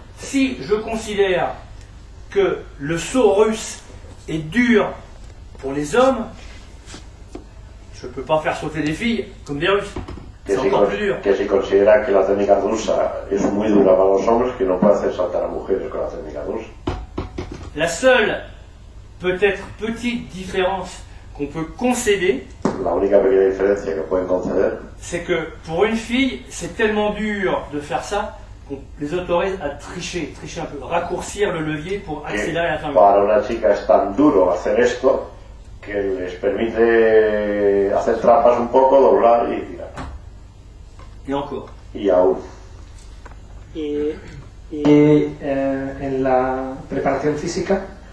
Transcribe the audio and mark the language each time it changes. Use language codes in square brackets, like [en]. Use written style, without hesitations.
[fr] Si je considère que le saut russe est dur pour les hommes, je ne peux pas faire sauter des filles comme des Russes. [es] Que [fr] C'est [es] si, [fr] encore plus dur. [es] que si considera que la técnica rusa es muy dura para los hombres, que no puede hacer saltar a mujeres con la técnica rusa. [fr] La seule, peut-être petite différence qu'on peut concéder, [es] La única pequeña diferencia que pueden conceder [fr] c'est que pour une fille, c'est tellement dur de faire ça qu'on les autorise à tricher un peu, raccourcir le levier pour accélérer la [es] que [fr] fermeture. [es] para una chica es tan duro hacer esto que les permite hacer trampas un poco, doblar y tirar. [fr] Et encore. [es] Y aún. Y en la preparación física,